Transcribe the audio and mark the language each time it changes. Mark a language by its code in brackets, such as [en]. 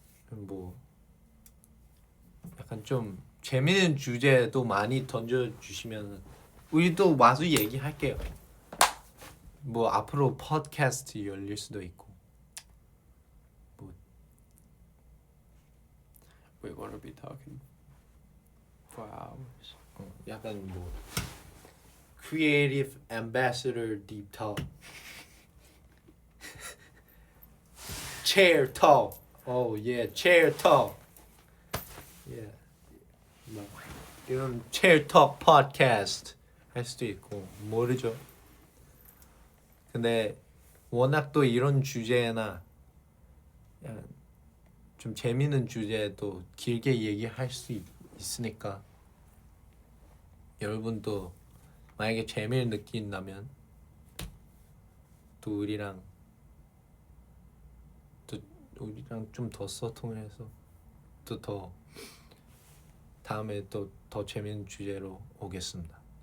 [ko] 뭐 약간 좀 재밌는 주제도 많이 던져주시면 우리도 와서 얘기할게요. 뭐 앞으로 팟캐스트 열릴 수도 있고. 뭐 [en] We're gonna be talking for hours. [ko] 약간 뭐 Creative Ambassador Deep Talk, Chair Talk. [en] Oh yeah, Chair Talk. Yeah. [ko] 막 이런 Chair Talk Podcast 할 수도 있고 모르죠. 근데 워낙 또 이런 주제나 약간 좀 재밌는 주제도 길게 얘기할 수 있으니까 여러분도 만약에 재미를 느낀다면 또 우리랑 좀 더 소통해서 또 더 다음에 또 더 재밌는 주제로 오겠습니다.